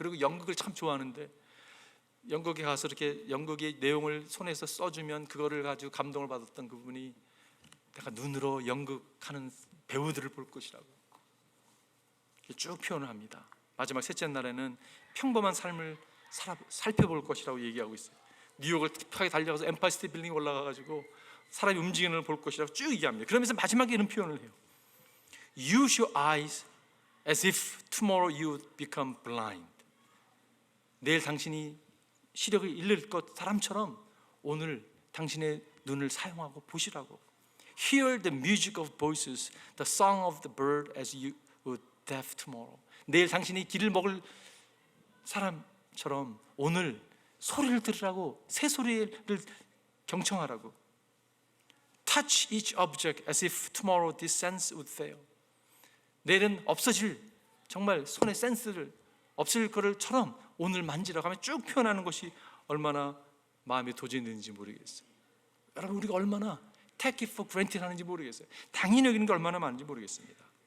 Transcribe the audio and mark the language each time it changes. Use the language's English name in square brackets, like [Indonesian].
[Korean] 그리고 연극을 참 좋아하는데 연극에 가서 이렇게 연극의 내용을 손에서 써주면 그거를 가지고 감동을 받았던 그분이 내가 눈으로 연극하는 배우들을 볼 것이라고 쭉 표현을 합니다. 마지막 셋째 날에는 평범한 삶을 살펴볼 것이라고 얘기하고 있어요. 뉴욕을 급하게 달려가서 엠파이어 스테이트 빌딩에 올라가가지고 사람이 움직이는 걸 볼 것이라고 쭉 얘기합니다. 그러면서 마지막에 이런 표현을 해요. [English] Use your eyes as if tomorrow you would become blind. [Korean] 내일 당신이 시력을 잃을 것 사람처럼 오늘 당신의 눈을 사용하고 보시라고. [English] Hear the music of voices, the song of the bird as you would deaf tomorrow. [Korean] 내일 당신이 길을 먹을 사람처럼 오늘 소리를 들으라고, 새 소리를 경청하라고. [English] Touch each object as if tomorrow this sense would fail. [Korean] 내일은 없어질, 정말 손의 센스를 없을 거를처럼 오늘 만지라고 하면 쭉 표현하는 것이 얼마나 마음에 도전되는지 모르겠어요. 여러분, 우리가 얼마나 [English] take it for granted [Korean] 하는지 모르겠어요. 당연히 여기는 게 얼마나 많은지 모르겠습니다.